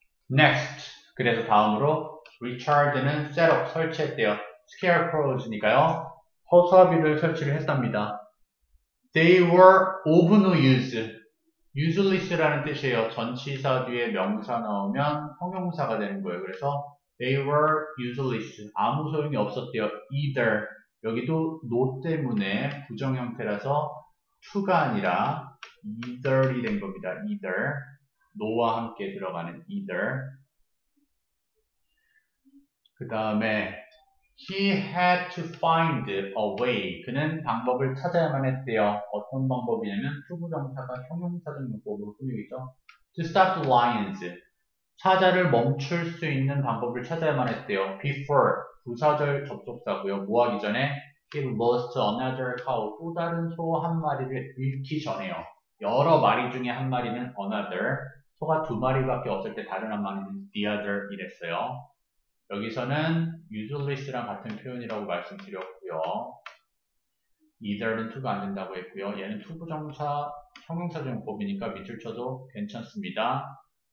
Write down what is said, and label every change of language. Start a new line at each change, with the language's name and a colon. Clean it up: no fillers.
Korean: next, 그래서 다음으로 Richard는 셋업, 설치했대요. scarecrows니까요. 허수아비를 설치를 했답니다.
English: They were of no use.
Korean: useless라는 뜻이에요. 전치사 뒤에 명사 나오면 형용사가 되는 거예요. 그래서
English: they were useless.
Korean: 아무 소용이 없었대요. either. 여기도 no 때문에 부정 형태라서 to가 아니라 either이 된 겁니다. either. no와 함께 들어가는 either. 그 다음에
English: he had to find a way.
Korean: 그는 방법을 찾아야만 했대요. 어떤 방법이냐면 투부정사가 형용사적 문법으로 꾸미겠죠.
English: To stop the lions.
Korean: 사자를 멈출 수 있는 방법을 찾아야만 했대요. Before. 부사절 접속사고요. 뭐 하기 전에
English: he lost another cow.
Korean: 또 다른 소 한 마리를 잃기 전에요. 여러 마리 중에 한 마리는 another. 소가 두 마리밖에 없을 때 다른 한 마리는 the other 이랬어요. 여기서는 useless랑 같은 표현이라고 말씀드렸고요. either는 to가 안 된다고 했고요. 얘는 투부정사 형용사적 용법이니까 밑줄 쳐도 괜찮습니다.